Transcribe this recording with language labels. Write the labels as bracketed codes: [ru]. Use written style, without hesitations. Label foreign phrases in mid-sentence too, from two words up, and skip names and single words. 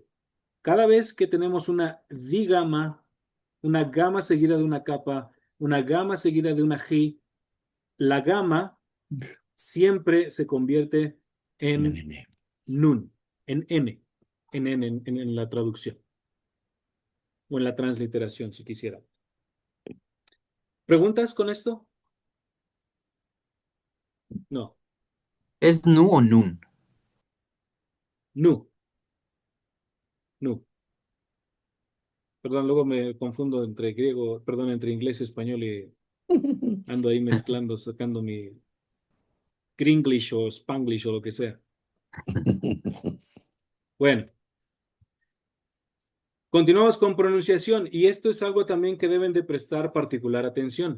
[es] Cada vez que tenemos una gama seguida de una capa, una gama seguida de una G, la gama siempre se convierte en nun, en N, en la traducción o en la transliteración, si quisiera. ¿Preguntas con esto? No. ¿Es nu o nun? Nu, nu. Perdón, luego me confundo entre griego, perdón, entre inglés y español y ando ahí mezclando, sacando mi Gringlish o Spanglish o lo que sea. Bueno, continuamos con pronunciación y esto es algo también que deben de prestar particular atención.